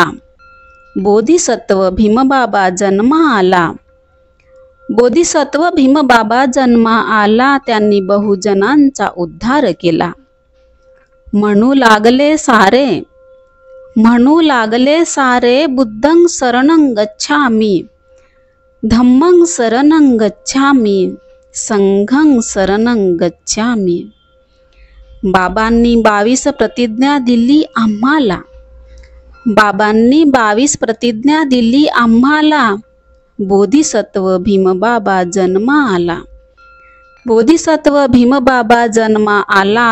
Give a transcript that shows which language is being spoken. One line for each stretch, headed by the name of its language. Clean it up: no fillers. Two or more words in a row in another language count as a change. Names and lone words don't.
Marathi: बोधिसत्व भीमबाबा जन्मा आला. बोधिसत्व भीमबाबा जन्मा आला. त्यांनी बहुजनांचा उद्धार केला. म्हणू लागले सारे
Pali: बुद्धं शरणं गच्छामि. धम्मं शरणं गच्छामि. संघं शरणं गच्छामि.
Marathi: बाबांनी 22 प्रतिज्ञा दिली आम्हाला. बाबांनी 22 प्रतिज्ञा दिली आम्हाला. बोधिसत्व भीमबाबा जन्मा आला. बोधिसत्व भीमबाबा जन्मा आला.